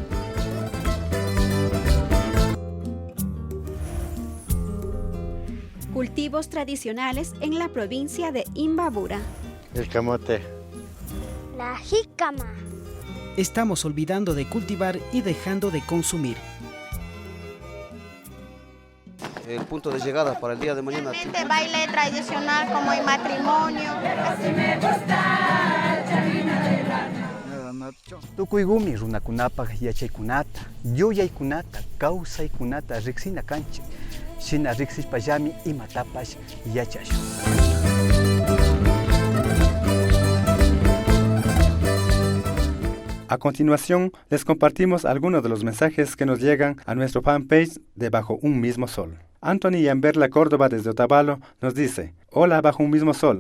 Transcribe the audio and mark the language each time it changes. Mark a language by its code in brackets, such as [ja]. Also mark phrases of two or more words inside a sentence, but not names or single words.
[es] Cultivos tradicionales en la provincia de Imbabura. El camote. La jícama. Estamos olvidando de cultivar y dejando de consumir. El punto de llegada para el día de mañana. De baile tradicional como el matrimonio. [qu] Tukuygumi runakunapaq yachaykunata, yuyaykunata, kawsaykunata riksina kanchik. Shina riksishpallami imatapash yachashun. [es] A continuación, les compartimos algunos de los mensajes que nos llegan a nuestro fanpage de Bajo un Mismo Sol. Anthony Yamberla Córdoba desde Otavalo nos dice: Hola Bajo un Mismo Sol.